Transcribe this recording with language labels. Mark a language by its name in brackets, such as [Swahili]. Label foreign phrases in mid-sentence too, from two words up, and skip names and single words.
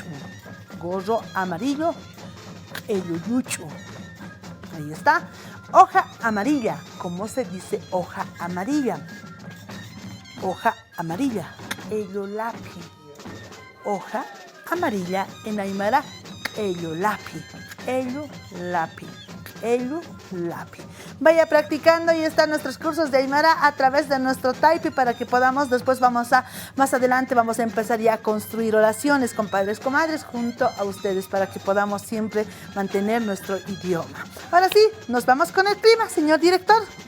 [Spanish] Gorro amarillo. Eyoyuchu. Ahí está. Hoja amarilla. ¿Cómo se dice hoja amarilla? Hoja amarilla. Eyolapi. Hoja amarilla en aymara. [Aymara] Eyolapi. Eyolapi. Eyolapi. [Spanish] Vaya practicando, y están nuestros cursos de aymara a través de nuestro Taipi para que podamos, después más adelante vamos a empezar ya a construir oraciones con padres, comadres, junto a ustedes para que podamos siempre mantener nuestro idioma. Ahora sí, nos vamos con el clima, señor director.